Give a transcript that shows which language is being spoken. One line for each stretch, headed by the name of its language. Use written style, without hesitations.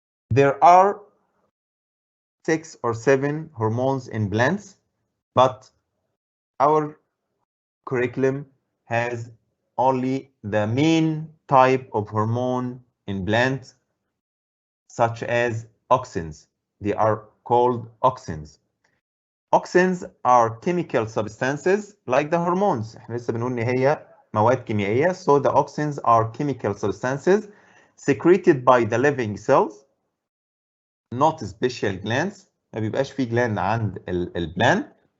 English: There are 6 or 7 hormones in plants, but our curriculum has only the main type of hormone in plants, such as auxins. They are called auxins. Auxins are chemical substances like the hormones.
Arabic: احنا لسه بنقول ان هي مواد كيميائية.
English: So the auxins are chemical substances secreted by the living cells, not special glands.
Arabic: ما بيبقاش في gland عند البلان.